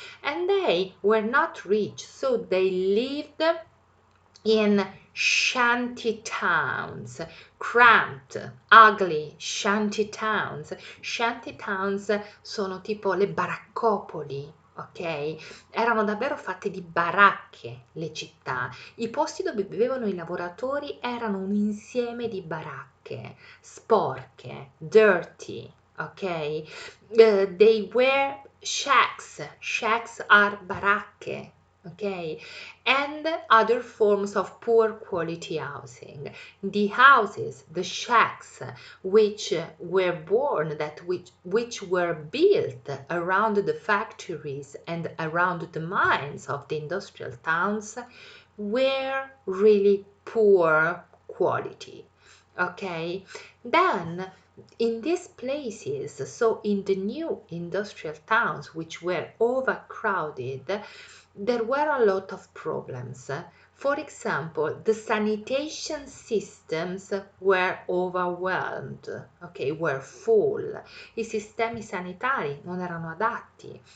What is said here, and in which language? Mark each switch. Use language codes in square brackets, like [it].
[en] And they were not rich, so they lived in shanty towns, cramped, ugly shanty towns. Shanty towns [it] sono tipo le baraccopoli, ok? Erano davvero fatte di baracche le città. I posti dove vivevano i lavoratori erano un insieme di baracche, sporche, dirty, ok? [en] They were shacks. Shacks are baracche, okay, and other forms of poor quality housing. The houses, the shacks, which were born, which were built around the factories and around the mines of the industrial towns, were really poor quality. Okay, then in these places, so in the new industrial towns which were overcrowded, there were a lot of problems. For example, the sanitation systems were overwhelmed, okay, were full. [it] I sistemi sanitari non erano adatti.